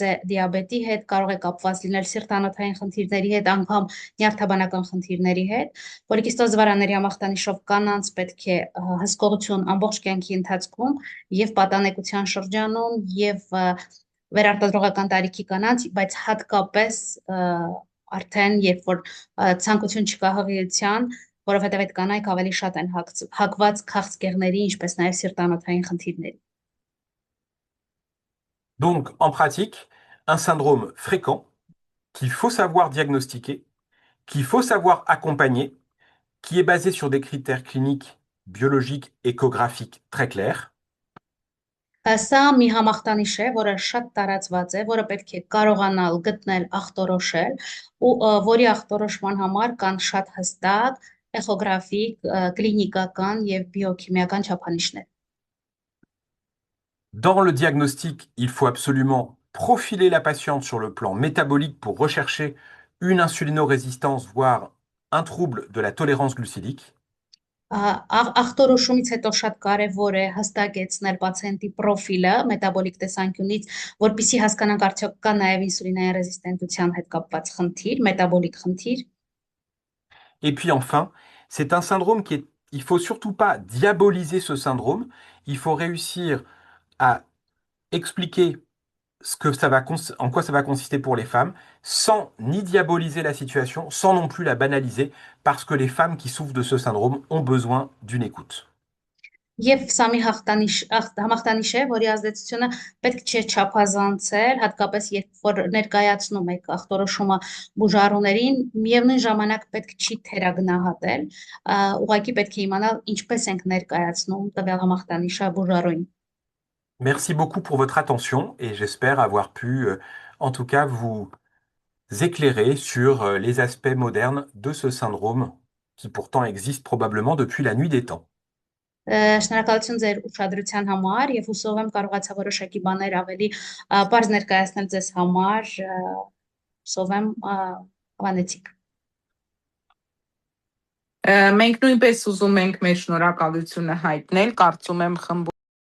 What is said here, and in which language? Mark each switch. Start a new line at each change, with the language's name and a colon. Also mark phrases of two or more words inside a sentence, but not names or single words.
Armenian: է դիաբետի հետ, կարող է կապված լինել սիրտանոթային խնդիրների հետ, անգամ նյարդաբանական խնդիրների հետ։ Պոլիկիստոզ ձվարանների համախտանիշով կանանց պետք է հսկողություն ամբողջ կյանքի ընթացքում եւ պատանեկության շրջանում եւ վերարտադրողական տարիքի կանանց, բայց հատկապես արդեն երբ որ ցանկություն չկա հղիության, որովհետև այդ կանայք ավելի շատ են հակված քաղցկեղների, ինչպես նաև սիրտանոթային խնդիրների։
French: Donc, en pratique, un syndrome fréquent qu'il faut savoir diagnostiquer, qu'il faut savoir accompagner, qui est basé sur des critères cliniques, biologiques, échographiques très clairs.
Armenian: Սա մի համախտանիշ է, որը շատ տարածված է, որը պետք է կարողանալ գտնել, ախտորոշել, ու որի ախտորոշման համար կան շատ հստակ էխոգրաֆիկ, կլինիկական եւ բիոքիմիական չափանիշներ։
French: Dans le diagnostic, il faut absolument profiler la patiente sur le plan métabolique pour rechercher une insulinorésistance, voire un trouble de la tolérance glucidique.
Armenian: Ախտորոշումից հետո շատ կարևոր է հստակեցնել պացիենտի պրոֆիլը մետաբոլիկ տեսանկյունից, որպեսզի հասկանանք արդյոք կա նաև ինսուլինային ռեզիստենտության հետ կապված խնդիր, մետաբոլիկ խնդիր։
French: Et puis enfin, c'est un syndrome il faut surtout pas diaboliser ce syndrome, il faut réussir à expliquer en quoi ça va consister pour les femmes, sans ni diaboliser la situation, sans non plus la banaliser, parce que les femmes qui souffrent de ce syndrome ont besoin d'une écoute.
Armenian: Եվ սա մի համախտանիշ է, որի ազդեցությունը պետք չէ չափազանցել, հատկապես երբ որ ներկայացնում եք ախտորոշումը բուժառուներին, միևնույն ժամանակ պետք չի թերագնահատել, ուղղակի պետք է իմանալ ինչպես ենք ներկայացնում տվյալ համախտանիշը բուժառուին։
French: Merci beaucoup pour votre attention et j'espère avoir pu, en tout cas, vous éclairer sur les aspects modernes de ce syndrome qui pourtant existe probablement depuis la nuit des temps.
Armenian: Շնորհակալություն ձեր ուշադրության համար եւ հուսով եմ կարողացա որոշակի բաներ ավելի բարձ ներկայացնել ձեզ համար, հուսով եմ հավանեցիք։ Մենք նույնպես ուզում ենք մեր շնորհակալությունը հայտնել, կարծում եմ խմբում